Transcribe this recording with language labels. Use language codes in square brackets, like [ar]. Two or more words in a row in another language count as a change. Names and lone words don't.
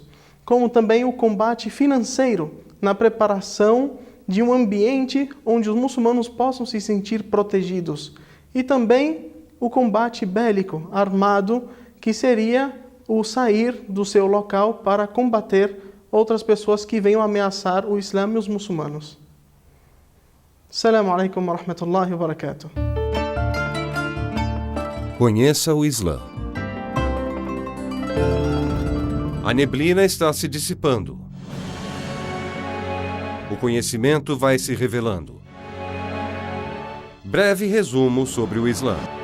[pt] Como também o combate financeiro, na preparação de um ambiente onde os muçulmanos possam se sentir protegidos. E também o combate bélico, armado, que seria o sair do seu local para combater outras pessoas que venham ameaçar o Islã e os muçulmanos. [ar] السلام عليكم ورحمة الله وبركاته. [pt] Conheça o Islã. A neblina está se dissipando. O conhecimento vai se revelando. Breve resumo sobre o Islã.